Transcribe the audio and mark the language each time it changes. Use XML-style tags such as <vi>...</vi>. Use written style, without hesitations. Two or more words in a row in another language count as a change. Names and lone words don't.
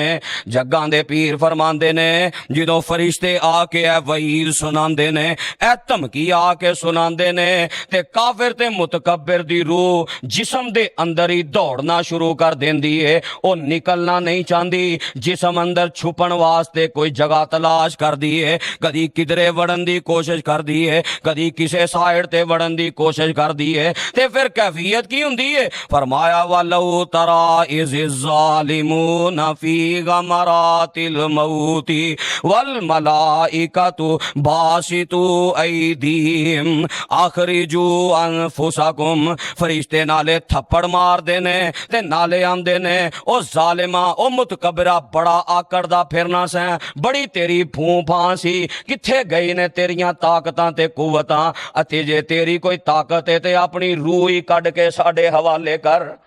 <pa>جگاں دے پیر فرماندے نے، جدوں فرشتے آکے ایہ وعید سناندے نے، ایہ دھمکی آکے سناندے نے، تے کافر تے متکبر دی روح جسم دے اندر ہی دوڑنا شروع کر دیندی ہے. او نکلنا نہیں چاہتی، جسم اندر چھپن واسطے کوئی جگہ تلاش کر دی ہے، کدی کدھرے وڑن دی کوشش کر دی ہے، کدی کسے سائیڈ تے وڑن دی کوشش کر دی ہے. تے فیر کیفیت کی ہندی ہے?</pa> <ar>फरमाया ولو ترى إذ الظالمون في غمرات الموت والملائكة باسطو أيديهم أخرجوا أنفسكم,</ar> <pa>فرشتے نالے تھپڑ مار دینے تے نالے آندے نے، او ظالما، او متکبرا، بڑا آکڑدا پھرنا سیں، بڑی تیری پھوں پھاں سی، کتھے گئی نے تیریاں طاقتاں تے قوتاں? اتے جے تیری کوئی طاقت ہے تے اپنی روح ہی کڈ کے ساڈے حوالے کر.</pa>